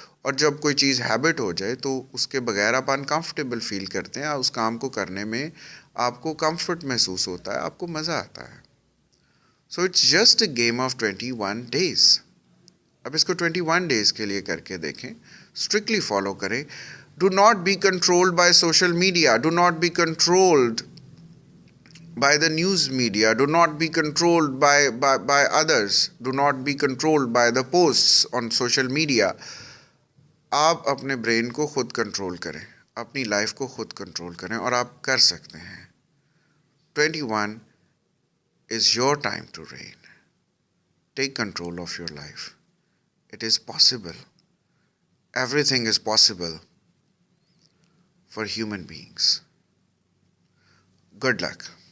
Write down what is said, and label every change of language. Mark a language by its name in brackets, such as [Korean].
[Urdu] اور جب کوئی چیز ہیبٹ ہو جائے تو اس کے بغیر آپ انکمفرٹیبل فیل کرتے ہیں. اس کام کو کرنے میں آپ کو کمفرٹ محسوس ہوتا ہے، آپ کو مزہ آتا ہے. [English] So it's just a game of 21 days. [Urdu] اب اس کو 21 days کے لیے کر کے دیکھیں. [English] Strictly follow کریں. Do not be controlled by social media. Do not be controlled by the news media. Do not be controlled by others. Do not be controlled by the posts on social media. [Urdu] آپ اپنے brain کو خود control کریں, اپنی life کو خود control کریں, اور آپ کر سکتے ہیں. [English] 21 is your time to reign. Take control of your life. It is possible. Everything is possible for human beings. Good luck.